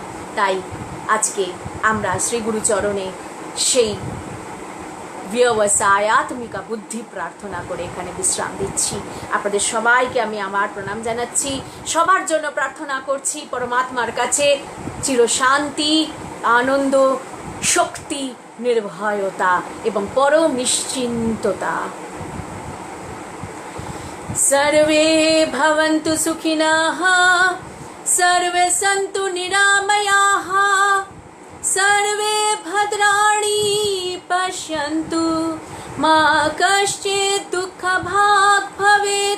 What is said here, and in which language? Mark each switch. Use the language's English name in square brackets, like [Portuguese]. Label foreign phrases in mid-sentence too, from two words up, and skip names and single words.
[Bangla] তাই আজকে আমরা শ্রী গুরুচরণে সেই ব্যবসায়াত্মিকা বুদ্ধি প্রার্থনা করে এখানে বিশ্রাম দিচ্ছি। আপনাদের সবাইকে আমি আমার প্রণাম জানাচ্ছি। সবার জন্য প্রার্থনা করছি পরমাত্মার কাছে চিরশান্তি, আনন্দ, শক্তি, নির্ভয়তা এবং পরম নিশ্চিন্ততা। [Sanskrit] সর্বে ভবন্তু সুখিনঃ, সর্বে সন্তু নিরাময়াঃ, সর্বে ভদ্রাণি পশ্যন্তু, মা কশ্চিৎ দুঃখভাগ্ ভবেৎ।